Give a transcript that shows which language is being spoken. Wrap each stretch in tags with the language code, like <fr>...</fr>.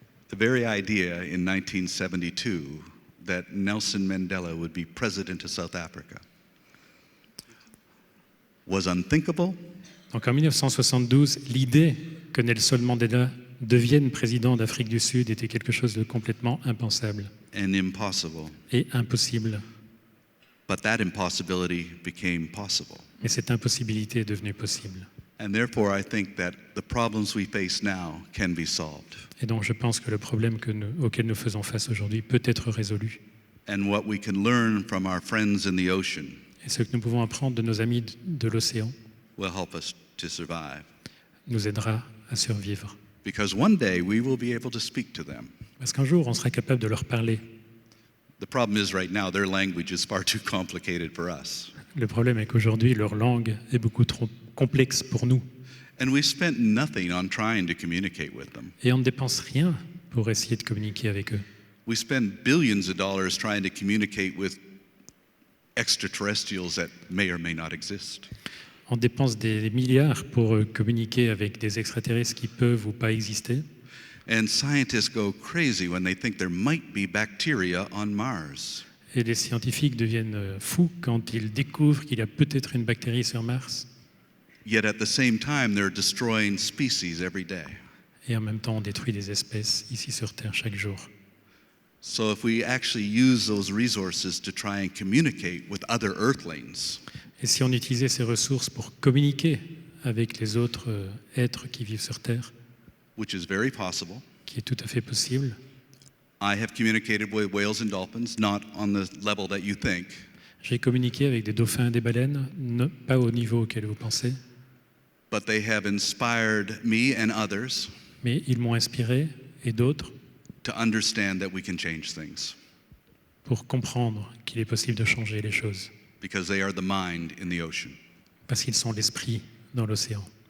<en>The very idea in 1972 that Nelson Mandela would be president of South Africa was unthinkable.</en> <fr>Donc en 1972, l'idée que Nelson Mandela devienne président d'Afrique du Sud était quelque chose de complètement impensable.</fr> <en>And impossible.</en> <fr>Et impossible.</fr> <en>But that impossibility became possible.</en> <fr>Mais cette impossibilité est devenue possible.</fr> <en>And therefore, I think that the problems we face now can be solved.</en> <fr>Et donc, je pense que le problème auquel nous faisons face aujourd'hui peut être résolu.</fr> <en>And what we can learn from our friends in the ocean.</en> <fr>Et ce que nous pouvons apprendre de nos amis de l'océan</fr> <en>will help us to survive.</en> <fr>Nous aidera à survivre.</fr> <en>Because one day we will be able to speak to them.</en> <fr>Parce qu'un jour, on sera capable de leur parler.</fr> <en>The problem is right now their language is far too complicated for us.</en> <fr>Le problème est qu'aujourd'hui, leur langue est beaucoup trop complexe pour nous.</fr> <en>And we spent nothing on trying to communicate with them.</en> <fr>Et on ne dépense rien pour essayer de communiquer avec eux.</fr> <en>We spend billions of dollars trying to communicate with extraterrestrials that may or may not exist.</en> <fr>On dépense des milliards pour communiquer avec des extraterrestres qui peuvent ou pas exister.</fr> <en>And scientists go crazy when they think there might be bacteria on Mars.</en> <fr>Et les scientifiques deviennent fous quand ils découvrent qu'il y a peut-être une bactérie sur Mars.</fr> <en>Yet at the same time, they're destroying species every day.</en> <fr>Et en même temps, on détruit des espèces ici sur Terre chaque jour.</fr> <en>So if we actually use those resources to try and communicate with other Earthlings.</en> <fr>Et si on utilisait ces ressources pour communiquer avec les autres êtres qui vivent sur Terre,</fr> <en>which is very possible.</en> <fr>qui est tout à fait possible.</fr> <en>I have communicated with whales and dolphins, not on the level that you think,</en> <fr>J'ai communiqué avec des dauphins et des baleines, pas au niveau auquel vous pensez,</fr> <en>but they have inspired me and others</en> <fr>mais ils m'ont inspiré, et d'autres,</fr> <en>to understand that we can change things</en> <fr>pour comprendre qu'il est possible de changer les choses,</fr> <en>because they are the mind in the ocean.</en> <fr>parce qu'ils sont l'esprit dans l'océan.</fr>